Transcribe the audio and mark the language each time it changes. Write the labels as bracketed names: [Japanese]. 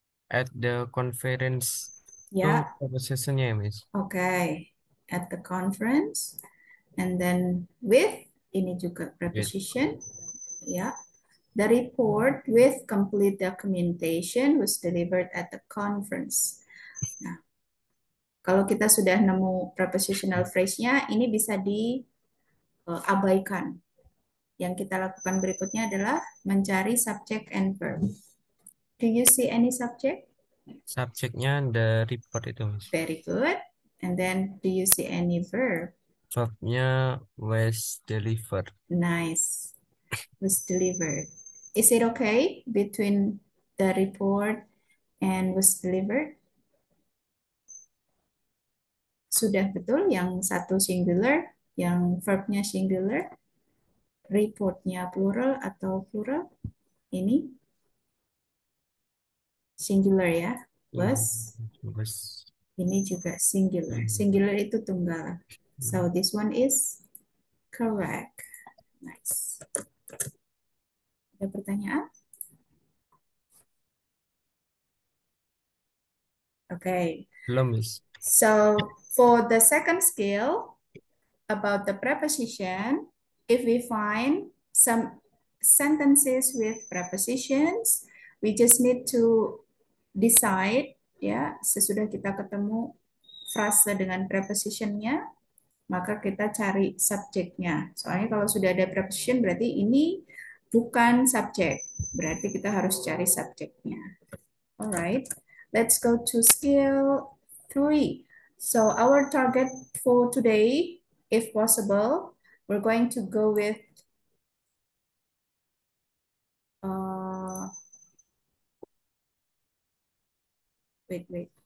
[English] At the conference itu Yeah, [Indonesian] prepositionnya ya, Miss. [English] okay. At the conference. And then with, [Indonesian] ini juga [English] With. preposition. Yeah. The report with complete documentation was delivered at the conference. [Indonesian] Nah, kalau kita sudah nemu prepositional phrase-nya, ini bisa diabaikan. Yang kita lakukan berikutnya adalah mencari [English] subject and verb. Do you see any subject? [Indonesian] Subjeknya the report itu, Miss. [English] Very good. And then do you see any verb? [Indonesian] Verbnya was delivered. [English] Nice. Was delivered. Is it okay between the report and was delivered? [Indonesian] Sudah betul yang satu singular, yang verbnya singular, reportnya plural atau plural? Ini singular ya. Iya, [English] Was, was. [Indonesian] ini juga singular. Singular itu tunggal. [English] So this one is correct. Nice. [Indonesian] Ada pertanyaan? [English] Okay. [Indonesian] Belum, Miss. [English] So for the second skill about the preposition, if we find some sentences with prepositions, we just need to decide ya, [Indonesian] sesudah kita ketemu frase dengan prepositionnya, maka kita cari subjeknya. Soalnya kalau sudah ada preposition berarti ini bukan subjek. Berarti kita harus cari subjeknya. [English] Alright, let's go to skill 3. So our target for today, if possible, we're going to go with uh, wait.